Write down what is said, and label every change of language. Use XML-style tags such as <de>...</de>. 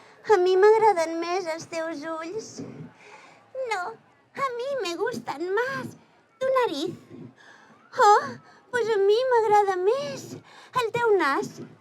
<ca>A mi m'agraden més els teus ulls.</ca> <es>No, a mi me gustan más tu nariz.</es> <ca>Oh, pues a mi m'agrada més el teu nas.</ca>